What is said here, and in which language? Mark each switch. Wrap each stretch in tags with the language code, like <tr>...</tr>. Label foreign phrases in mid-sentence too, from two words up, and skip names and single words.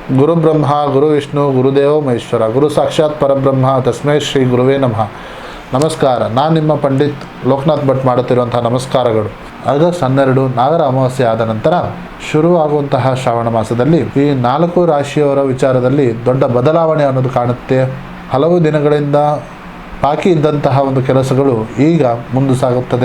<sa>ಗುರು ಬ್ರಹ್ಮ ಗುರು ವಿಷ್ಣು ಗುರುದೇವೋ ಮಹೇಶ್ವರ ಗುರು ಸಾಕ್ಷಾತ್ ಪರಬ್ರಹ್ಮ ತಸ್ಮೈ ಶ್ರೀ ಗುರುವೇ ನಮಃ.</sa> <kn>ನಮಸ್ಕಾರ. ನಾನು ನಿಮ್ಮ ಪಂಡಿತ್ ಲೋಕನಾಥ್ ಭಟ್ ಮಾಡುತ್ತಿರುವಂಥ ನಮಸ್ಕಾರಗಳು. ಆಗಸ್ಟ್ 12 ನಾಗರ ಅಮಾವಾಸ್ಯೆ ಆದ ನಂತರ ಶುರುವಾಗುವಂತಹ ಶ್ರಾವಣ ಮಾಸದಲ್ಲಿ ಈ 4 ರಾಶಿಯವರ ವಿಚಾರದಲ್ಲಿ ದೊಡ್ಡ ಬದಲಾವಣೆ ಅನ್ನೋದು ಕಾಣುತ್ತೆ. ಹಲವು ದಿನಗಳಿಂದ ಬಾಕಿ ಇದ್ದಂತಹ ಒಂದು ಕೆಲಸಗಳು ಈಗ ಮುಂದೆ ಸಾಗುತ್ತದೆ.</kn>